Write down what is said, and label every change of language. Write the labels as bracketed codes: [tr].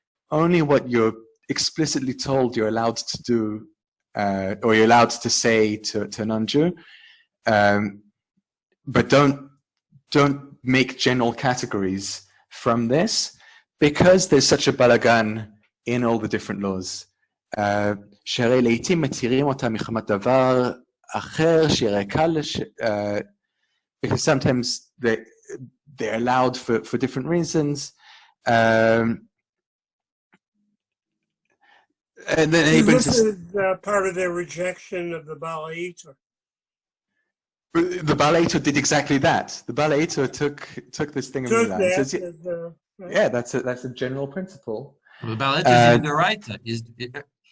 [en] Only what you're explicitly told you're allowed to do, or you're allowed to say to a non-Jew, but don't make general categories from this, because there's such a balagan in all the different laws. [he] שהרי לעתים מתירים אותה מחמת דבר אחר שיראה קל, [en] because sometimes they're allowed for different reasons. And then this is part of their rejection of the Baal Yitur. The Baal Eitor did exactly that. The Baal Eitor took this thing of Took Mila and that says, right. yeah, that's a general principle. The Baal Eitor is in the right.